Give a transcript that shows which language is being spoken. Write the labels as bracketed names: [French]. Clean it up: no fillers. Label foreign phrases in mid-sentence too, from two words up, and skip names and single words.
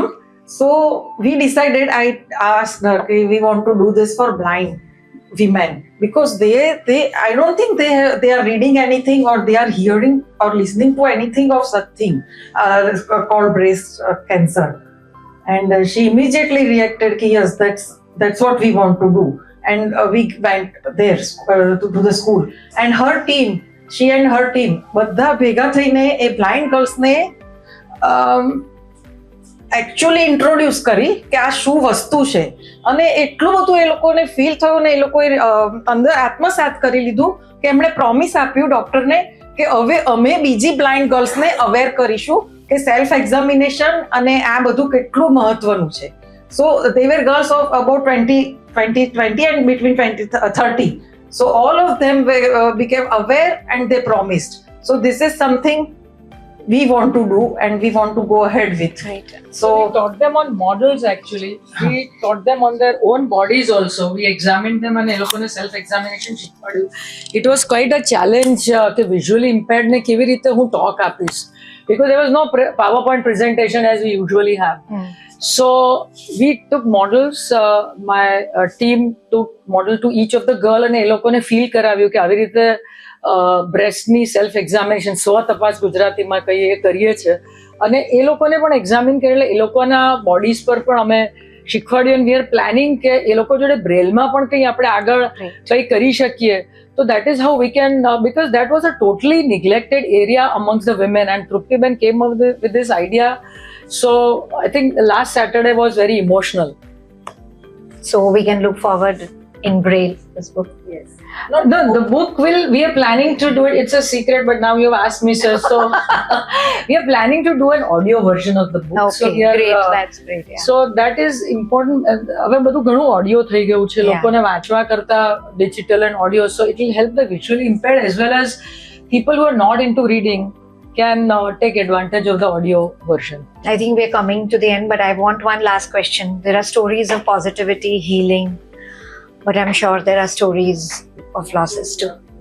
[English] So we decided, I asked her, okay, we want to do this for blind women, because they I don't think they are reading anything, or they are hearing or listening to anything of such thing called breast cancer. And she immediately reacted, yes, that's what we want to do. And we went there to the school, and her team, she and her team [Gujarati] બધા ભેગા થઈને એ [English] blind girls ને actually introduce [Gujarati] કરી કે આ શું વસ્તુ છે. અને એટલું બધું એ લોકોને ફીલ થયું ને એ લોકોએ અંદર આત્મસાત કરી લીધું કે એમણે પ્રોમિસ આપ્યું ડોક્ટરને કે હવે અમે બીજી [English] blind girlsને aware [Gujarati] કરીશું કે [English] self examination [Gujarati] અને આ બધું કેટલું મહત્વનું છે. [English] So they were girls of about 20 and between 30. So all of them became aware and they promised. So this is something we want to do and we want to go ahead with. Right. So we So taught them on models actually. We taught them on their own bodies also. We examined them and [Gujarati] એ લોકોને [English] self examination શીખવાડ્યું. It was quite a challenge કે visually impaired [Gujarati] ને કેવી રીતે હું talk આપીશ. [English] Because there was no PowerPoint presentation as we usually have. So we took models. My team took model to each of the girl [Gujarati] અને એ લોકોને feel કરાવ્યું કે આવી રીતે [English] breastની self examination [Gujarati] તપાસ ગુજરાતીમાં કહીએ એ કરીએ છીએ અને એ લોકોને પણ એક્ઝામિન કરેલા એ લોકોના બોડીઝ પર પણ અમે શીખવાડ્યું [English] we are planning [Gujarati] કે એ લોકો જોડે બ્રેલમાં પણ કંઈ આપણે આગળ કંઈ કરી શકીએ તો [English] that is how we can because that was a totally neglected area amongst the women and તૃપ્તિબેન came up with this idea so I think last Saturday was very emotional. So we can look forward in Braille, this book. Yes. No, the book we are planning to do it. It's a secret, but now you've asked me, sir. So we are planning to do an audio version of the book. Okay, so we are, great. That's great. Yeah. So that is important. [Gujarati] હવે બધું ઘણું ઓડિયો થઈ ગયું છે લોકોને વાંચવા કરતા [English] digital and audio. So it will help the visually impaired as well as people who are not into reading can take advantage of the audio version. I think we're coming to the end, but I want one last question. There are stories of positivity, healing, but I'm sure there are stories of losses too.